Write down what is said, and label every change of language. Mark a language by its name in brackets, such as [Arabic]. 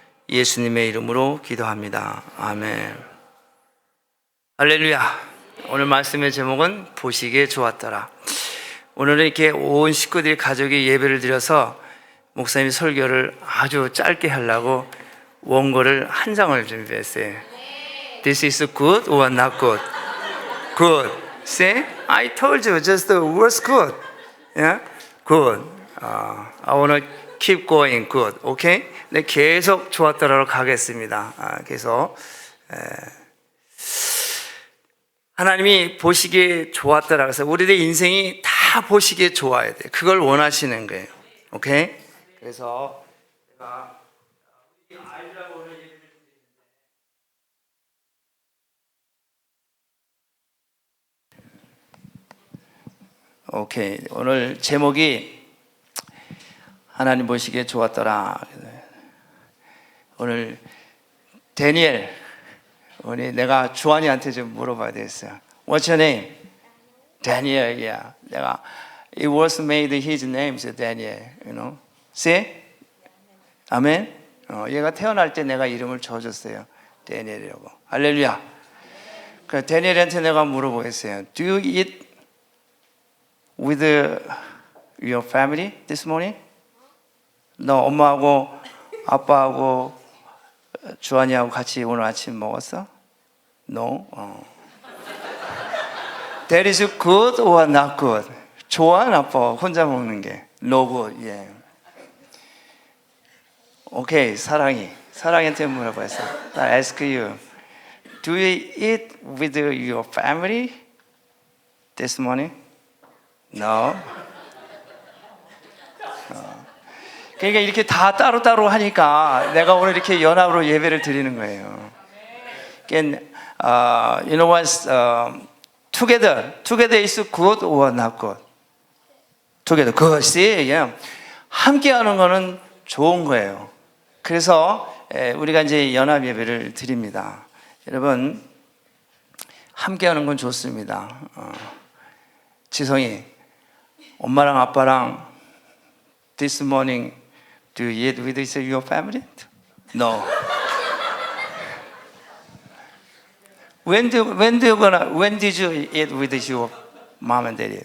[Korean] 예수님의 이름으로 기도합니다. 아멘. 할렐루야. 오늘 말씀의 제목은 보시기에 좋았더라. 오늘은 이렇게 온 식구들이 가족이 예배를 드려서 목사님이 설교를 아주 짧게 하려고 원고를 한 장을 준비했어요. [English] This is good or not good? Good. Say, I told you just the words good. Yeah? Good. I want to keep going good. Okay? [Korean] 네, 계속 좋았더라로 가겠습니다. 계속. 하나님이 보시기에 좋았더라. 그래서 우리의 인생이 다 보시기에 좋아야 돼. 그걸 원하시는 거예요. 오케이? 그래서 제가 아이들하고 오늘 예배를 드리는데 오케이. 오늘 제목이 하나님 보시기에 좋았더라. 오늘 다니엘, 오늘 내가 주한이한테 좀 물어봐야 되겠어요. [English] What's your name? Daniel. Yeah. [Korean] 내가 [English] it was made his name, so Daniel. You know? See? 아멘. [Korean] 얘가 태어날 때 내가 이름을 줘줬어요. 다니엘이라고. 할렐루야. 그 다니엘한테 내가 물어보겠어요. [English] Do you eat with your family this morning? [Korean] 너 엄마하고 아빠하고 주한이하고 같이 오늘 아침 먹었어? [English] No. That is good or not good? [Korean] 좋아, 나빠? 혼자 먹는 게. [English] No good. Yeah. [Korean] 오케이, 사랑이한테 물어봤어. [English] I ask you, do you eat with your family this morning? No. [Korean] 그러니까 이렇게 다 따로따로 하니까 내가 오늘 이렇게 연합으로 예배를 드리는 거예요. [English] You know what? Together is good or not good? Together, [Korean] 그것이 [English] yeah. [Korean] 함께하는 거는 좋은 거예요. 그래서 우리가 이제 연합 예배를 드립니다. 여러분, 함께하는 건 좋습니다. [English] 지성이, [Korean] 엄마랑 아빠랑 [English] this morning do you eat with your family? No. When did you eat with your mom and daddy?